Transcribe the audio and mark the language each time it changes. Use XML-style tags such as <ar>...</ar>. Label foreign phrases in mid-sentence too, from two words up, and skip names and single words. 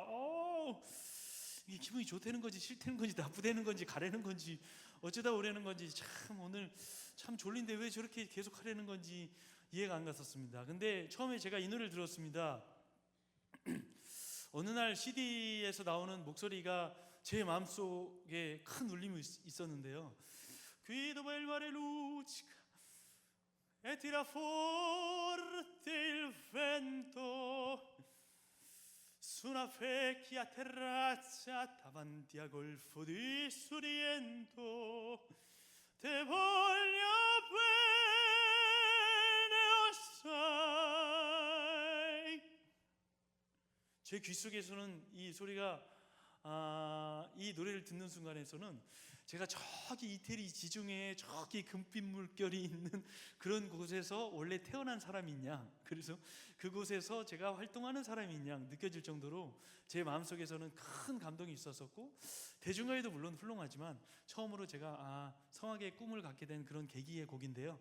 <ko>이게 기분이 좋다는 건지 싫다는 건지 나쁘다는 건지 가라는 건지 어쩌다 오라는 건지, 참 오늘 참 졸린데 왜 저렇게 계속 하려는 건지 이해가 안 갔었습니다. 근데 처음에 제가 이 노래를 들었습니다. 어느 날 CD에서 나오는 목소리가 제 마음속에 큰 울림이 있었는데요.</ko> <it>Guido bel mare luccica e tira forte il vento su una vecchia terrazza davanti a golfo di Sorrento.</it> <nap>Te voglio bene assai.</nap> <ko>제 귀 속에서는 이 소리가, 이 노래를 듣는 순간에서는 제가 저기 이태리 지중해에 저기 금빛 물결이 있는 그런 곳에서 원래 태어난 사람인 양, 그래서 그곳에서 제가 활동하는 사람인 양 느껴질 정도로 제 마음속에서는 큰 감동이 있었었고, 대중가요도 물론 훌륭하지만 처음으로 제가 성악의 꿈을 갖게 된 그런 계기의 곡인데요.</ko>